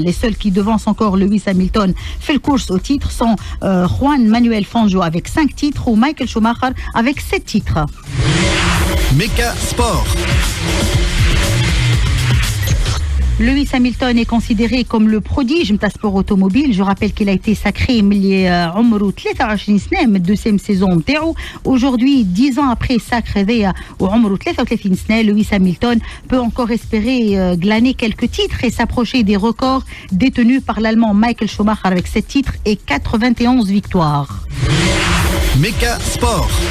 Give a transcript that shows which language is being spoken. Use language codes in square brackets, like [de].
[fr] Les seuls qui devancent encore Lewis Hamilton fait le course au titre sont Juan Manuel Fangio avec 5 titres ou Michael Schumacher avec 7 titres. Meka Sport. Lewis Hamilton est considéré comme le prodige de sport automobile. Je rappelle qu'il a été sacré [ar] ملي عمره 23 سنة من الدوسيام سيزون نتاعو. [fr] Aujourd'hui, 10 ans après sacre [ar] هذايا وعمره 33 سنة, [fr] Lewis Hamilton peut encore espérer glaner quelques titres et s'approcher des records détenus par l'Allemand Michael Schumacher avec 7 titres et 91 victoires. Meka Sport.